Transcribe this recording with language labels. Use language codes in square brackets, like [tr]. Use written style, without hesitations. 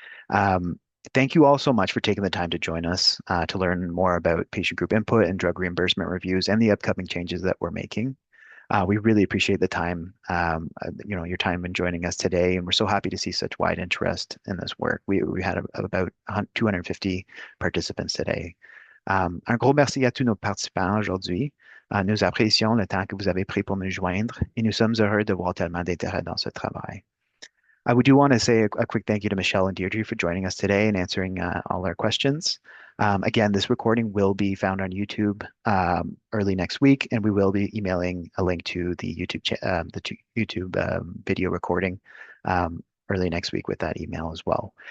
[en] Um, Thank you all so much for taking the time to join us to learn more about patient group input and drug reimbursement reviews and the upcoming changes that we're making. We really appreciate the time, your time in joining us today, and we're so happy to see such wide interest in this work. We had about 250 participants today. [fr] Un gros merci à tous nos participants aujourd'hui. Nous apprécions le temps que vous avez pris pour nous joindre et nous sommes heureux de voir tellement d'intérêt dans ce travail. [en] I would do want to say a quick thank you to Michelle and Deirdre for joining us today and answering all our questions. Again, this recording will be found on YouTube early next week, and we will be emailing a link to the YouTube video recording early next week with that email as well.